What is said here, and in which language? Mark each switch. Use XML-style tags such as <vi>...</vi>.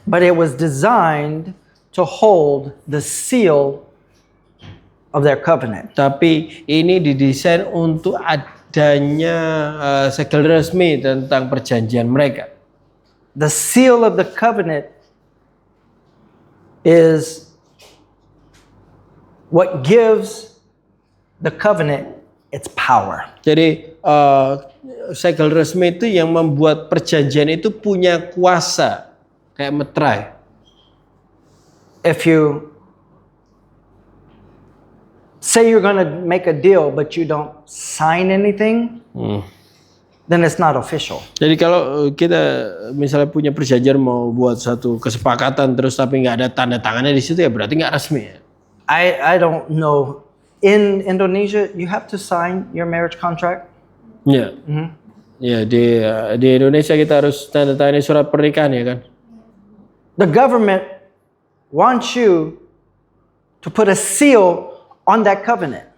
<en>But it was designed to hold the seal of their covenant.</en> <id>Tapi ini didesain untuk adanya segel resmi tentang perjanjian mereka.</id> <en>The seal of the covenant is what gives the covenant its power.</en> <id>Jadi segel resmi itu yang membuat perjanjian itu punya kuasa kayak meterai.</id> <en>If you say you're going to make a deal but you don't sign anything, then it's not official.</en> <id>Jadi kalau kita misalnya punya perjanjian mau buat satu kesepakatan terus tapi nggak ada tanda tangannya di situ ya berarti nggak resmi ya.</id> <en>I don't know. In Indonesia, you have to sign your marriage contract.</en> <id>Ya. Ya di Indonesia kita harus tanda tangani surat pernikahan ya kan.</id> <en>The government wants you to put a seal on that covenant.</en>